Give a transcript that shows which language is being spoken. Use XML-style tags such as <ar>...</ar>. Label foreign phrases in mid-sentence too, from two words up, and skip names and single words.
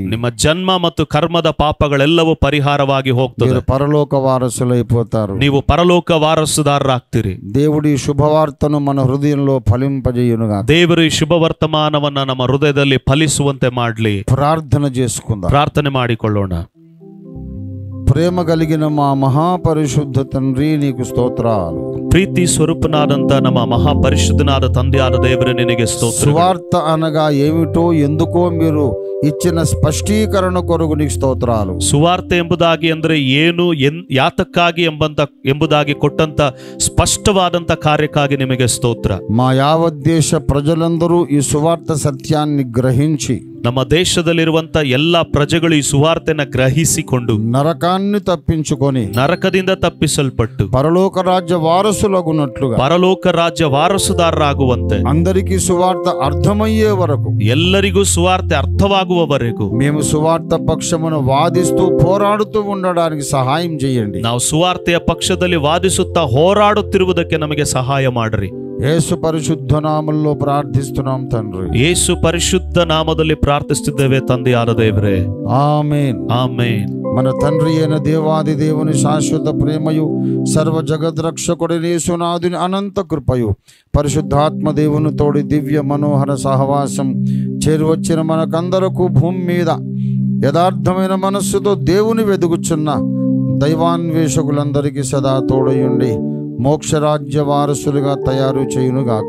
<kn>ನಿಮ್ಮ ಜನ್ಮ ಮತ್ತು ಕರ್ಮದ ಪಾಪಗಳೆಲ್ಲವೂ ಪರಿಹಾರವಾಗಿ ಹೋಗ್ತದೆ.</kn> <te>మీరు పరలోక వారసులైపోతారు.</te> <kn>ನೀವು ಪರಲೋಕ ವಾರಸುದಾರರಾಗ್ತೀರಿ.</kn> <te>దేవుడి శుభవార్తను మన హృదయంలో ఫలింపజేయునుగా.</te> <kn>ದೇವರು ಈ ಶುಭ ವರ್ತಮಾನವನ್ನ ನಮ್ಮ ಹೃದಯದಲ್ಲಿ ಫಲಿಸುವಂತೆ ಮಾಡ್ಲಿ.</kn> <te>ప్రార్థన చేసుకుందాం.</te> <kn>ಪ್ರಾರ್ಥನೆ ಮಾಡಿಕೊಳ್ಳೋಣ.</kn> <te>ప్రేమ కలిగిన మా మహాపరిశుద్ధ తండ్రి, నీకు స్తోత్రాలు.</te> <kn>ಪ್ರೀತಿ ಸ್ವರೂಪನಾದಂತ ನಮ್ಮ ಮಹಾಪರಿಶುದ್ಧನಾದ ತಂದೆಯಾದ ದೇವರೇ, ನಿನಗೆ ಸ್ತೋತ್ರ.</kn> <te>సువార్త అనగా ఏమిటో ఎందుకో మీరు ఇచ్చిన స్పష్టీకరణ కొరకు నీకు స్తోత్రాలు.</te> <kn>ಸುವಾರ್ತೆ ಎಂಬುದಾಗಿ ಅಂದ್ರೆ ಏನು, ಯಾತಕ್ಕಾಗಿ ಎಂಬುದಾಗಿ ಕೊಟ್ಟಂತ ಸ್ಪಷ್ಟವಾದಂತ ಕಾರ್ಯಕ್ಕಾಗಿ ನಿಮಗೆ ಸ್ತೋತ್ರ.</kn> <te>మా యావత్ దేశ ప్రజలందరూ ఈ సువార్త సత్యాన్ని గ్రహించి</te> <kn>ನಮ್ಮ ದೇಶದಲ್ಲಿರುವಂತ ಎಲ್ಲಾ ಪ್ರಜೆಗಳು ಈ ಸುವಾರ್ತೆನ ಗ್ರಹಿಸಿಕೊಂಡು</kn> <te>నరకాన్ని తప్పించుకొని</te> <kn>ನರಕದಿಂದ ತಪ್ಪಿಸಲ್ಪಟ್ಟು</kn> <te>పరలోక రాజ్య వారసులగునట్లుగా,</te> <kn>ಪರಲೋಕ ರಾಜ್ಯ ವಾರಸುದಾರರಾಗುವಂತೆ,</kn> <te>అందరికీ సువార్త అర్థమయ్యే వరకు,</te> <kn>ಎಲ್ಲರಿಗೂ ಸುವಾರ್ತೆ ಅರ್ಥವಾಗುವವರೆಗೂ</kn> <te>మేము సువార్త పక్షమున వాదిస్తూ పోరాడుతూ ఉండడానికి సహాయం చేయండి.</te> <kn>ನಾವು ಸುವಾರ್ತೆಯ ಪಕ್ಷದಲ್ಲಿ ವಾದಿಸುತ್ತಾ ಹೋರಾಡುತ್ತಿರುವುದಕ್ಕೆ ನಮಗೆ ಸಹಾಯ ಮಾಡ್ರಿ.</kn> <te>యేసు పరిశుద్ధ నామములో ప్రార్థిస్తున్నాం తండ్రి.</te> <kn>ಯೇಸು ಪರಿಶುದ್ಧ ನಾಮದಲ್ಲಿ ಪ್ರಾರ್ಥಿಸುತ್ತಿದ್ದೇವೆ ತಂದೆಯಾದ ದೇವರೇ.</kn> <te>ఆమేన్.</te> <kn>ಆಮೇನ್.</kn> <te>మన తండ్రి అయిన దేవాది దేవుని శాశ్వత ప్రేమయు, సర్వ జగద్రక్షకుడైన యేసునాథుని అనంత కృపయు, పరిశుద్ధాత్మ దేవుని తోడి దివ్య మనోహర సహవాసం చేరువచ్చిన మనకందరకు భూమి మీద యథార్థమైన మనస్సుతో దేవుని వెదుగుచున్న దైవాన్వేషకులందరికీ సదా తోడయుండి మోక్షరాజ్య వారసులుగా తయారు చేయునుగాక.</te>